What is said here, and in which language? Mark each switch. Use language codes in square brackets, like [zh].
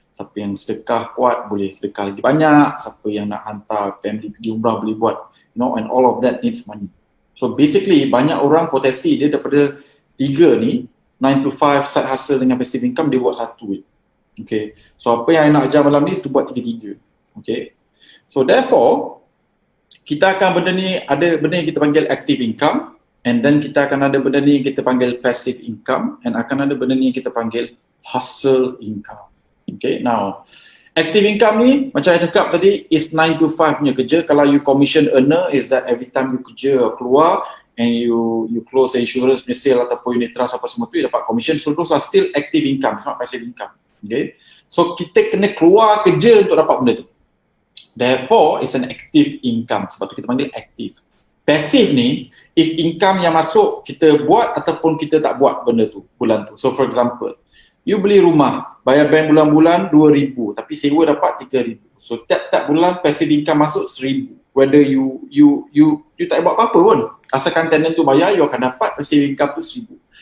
[ms] Siapa yang sedekah kuat, boleh sedekah lagi banyak. Siapa yang nak hantar family pergi umrah, boleh buat. [en] You know, and all of that needs money. [ms] So basically, banyak orang potensi dia daripada 3 ni, 9 to 5, side hustle dengan passive income, dia buat satu. Okay. So apa yang nak ajar malam ni, itu buat 3-3. Okay. So therefore, kita akan benda ni, ada benda yang kita panggil active income, and then kita akan ada benda ni yang kita panggil passive income, and akan ada benda ni yang kita panggil hustle income. Okay. Now, active income ni, macam saya cakap tadi, is 9 to 5 punya kerja. Kalau you commission earner, [en] is that every time you [ms] kerja keluar, and you close insurance punya sale ataupun unit trust apa semua tu, you dapat commission. [en] So those are still active income, it's not passive income. Okay? [ms] So kita kena keluar kerja untuk dapat benda tu. [en] Therefore, it's an active income. [ms] Sebab tu kita panggil active. Passive ni is income yang masuk kita buat ataupun kita tak buat benda tu bulan tu. So for example, you beli rumah, bayar bank bulan-bulan 2,000 tapi sewa dapat 3,000. So tiap-tiap bulan passive income masuk 1,000. Whether you tak buat apa-apa pun, asalkan tenant tu bayar, you akan dapat passive income tu 1,000.